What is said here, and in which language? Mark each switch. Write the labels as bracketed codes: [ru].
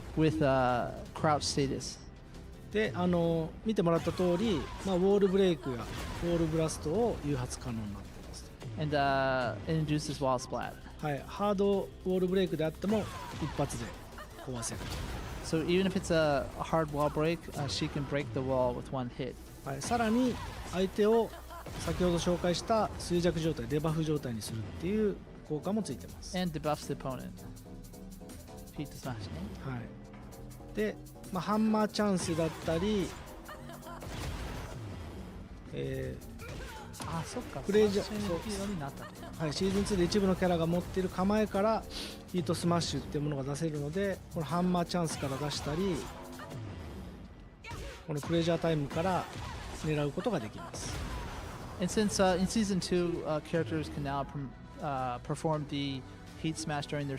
[en] with crouch status. [ja] で見てもらった通り、ウォールブレイクやウォールブラストを誘発可能になっています。 [en] And it induces wall splat. [ja] はい、ハードウォールブレイクであっても一発で壊せる。 [en] So even if it's a hard wall break, she can break the wall with one hit. [ja] はい、さらに相手を先ほど紹介した衰弱状態、デバフ状態にするっていう効果もついてます。 [en] And debuffs the opponent. [ja] Heat smash ね。はい。で、ハンマーチャンスだったり、そっか。プレイジャー、はい、シーズン2で一部のキャラが持っている構えからヒートスマッシュっていうものが出せるので、このハンマーチャンスから出したり、このプレジャータイムから狙うことができます。 [en] And since in season 2, characters can now perform the heat smash during their